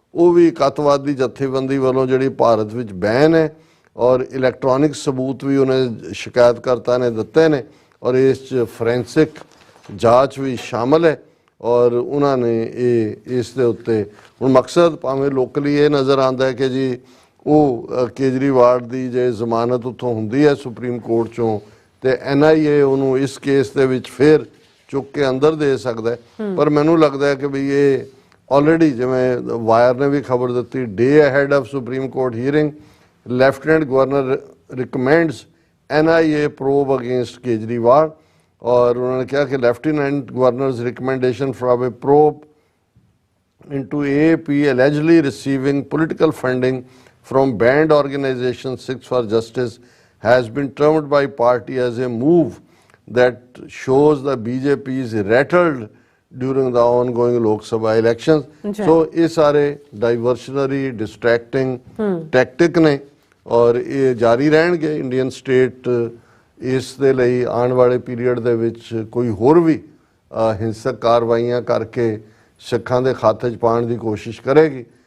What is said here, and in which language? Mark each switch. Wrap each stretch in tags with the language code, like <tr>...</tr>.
<pa>ਉਹ ਵੀ ਇੱਕ ਅੱਤਵਾਦੀ ਜਥੇਬੰਦੀ ਵੱਲੋਂ ਜਿਹੜੀ ਭਾਰਤ ਵਿੱਚ ਬੈਨ ਹੈ ਔਰ ਇਲੈਕਟ੍ਰੋਨਿਕ ਸਬੂਤ ਵੀ ਉਹਨੇ ਸ਼ਿਕਾਇਤਕਰਤਾ ਨੇ ਦਿੱਤੇ ਨੇ ਔਰ ਇਸ 'ਚ ਫੋਰੈਂਸਿਕ ਜਾਂਚ ਵੀ ਸ਼ਾਮਲ ਹੈ ਔਰ ਉਹਨਾਂ ਨੇ ਇਸ ਦੇ ਉੱਤੇ ਹੁਣ ਮਕਸਦ ਭਾਵੇਂ ਲੋਕਲੀ ਇਹ ਨਜ਼ਰ ਆਉਂਦਾ ਹੈ ਕਿ ਜੀ ਉਹ ਕੇਜਰੀਵਾਲ ਦੀ ਜੇ ਜ਼ਮਾਨਤ ਉੱਥੋਂ ਹੁੰਦੀ ਹੈ ਸੁਪਰੀਮ ਕੋਰਟ 'ਚੋਂ ਤੇ NIA ਉਹਨੂੰ ਇਸ ਕੇਸ ਦੇ ਵਿੱਚ ਫਿਰ ਚੁੱਕ ਕੇ ਅੰਦਰ ਦੇ ਸਕਦਾ ਹੈ। ਪਰ ਮੈਨੂੰ ਲੱਗਦਾ ਹੈ ਕਿ ਵੀ ਇਹ ਆਲਰੇਡੀ ਜਿਵੇਂ ਵਾਇਰ ਨੇ ਵੀ ਖਬਰ ਦਿੱਤੀ</pa> <en>day ahead of supreme court hearing lieutenant governor recommends NIA probe against Kejriwal</en> <hi>और उन्होंने कहा कि lieutenant governors recommendation from A probe</hi> <en>into AAP allegedly receiving political funding from banned organization Six for Justice has been termed by party as a move that shows the BJP is rattled during the ongoing Lok Sabha elections. So</en> <pa>ये सारे</pa> <en>diversionary distracting tactic</en> <pa>ने और ये जारी रहणगे Indian state ਇਸ ਦੇ ਲਈ ਆਉਣ ਵਾਲੇ ਪੀਰੀਅਡ ਦੇ ਵਿੱਚ ਕੋਈ ਹੋਰ ਵੀ ਹਿੰਸਕ ਕਾਰਵਾਈਆਂ ਕਰਕੇ ਸਿੱਖਾਂ ਦੇ ਖਾਤੇ 'ਚ ਪਾਉਣ ਦੀ ਕੋਸ਼ਿਸ਼ ਕਰੇਗੀ।</pa>